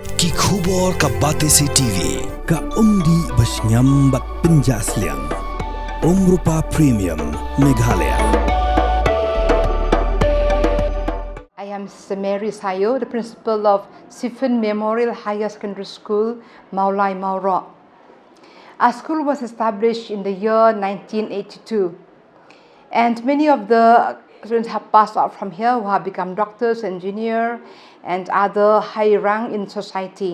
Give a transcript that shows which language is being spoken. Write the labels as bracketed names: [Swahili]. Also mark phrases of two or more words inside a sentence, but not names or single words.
[Khasi] Ki khubor ka Batesi TV ka umdi basnyam bat penjaslian. Rupa Premium Meghalaya. [English] I am Mary Sayo, the principal of Siphon Memorial Higher Secondary School, Mawlai, Mawroh. Our school was established in the year 1982, and many of the students have passed out from here who have become doctors, engineers, and other high rank in society.